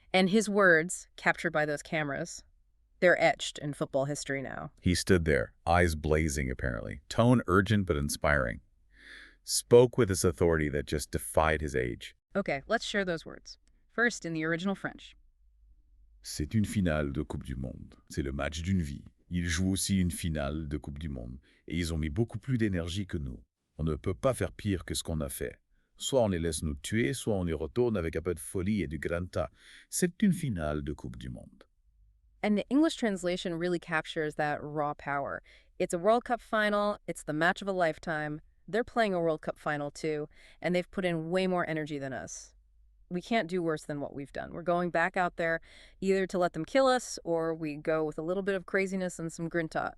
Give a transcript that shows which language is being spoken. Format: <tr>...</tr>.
<en>And his words, captured by those cameras, they're etched in football history now. He stood there, eyes blazing apparently, tone urgent but inspiring. Spoke with this authority that just defied his age. Okay, let's share those words. First, in the original French.</en> <fr>C'est une finale de Coupe du Monde. C'est le match d'une vie. Ils jouent aussi une finale de Coupe du Monde. Et ils ont mis beaucoup plus d'énergie que nous. On ne peut pas faire pire que ce qu'on a fait. Soit on les laisse nous tuer, soit on y retourne avec un peu de folie et du grinta. C'est une finale de Coupe du Monde.</fr> <en>And the English translation really captures that raw power. It's a World Cup final. It's the match of a lifetime. They're playing a World Cup final too, and they've put in way more energy than us. we can't do worse than what we've done. We're going back out there either to let them kill us or we go with a little bit of craziness and some grinta.</en>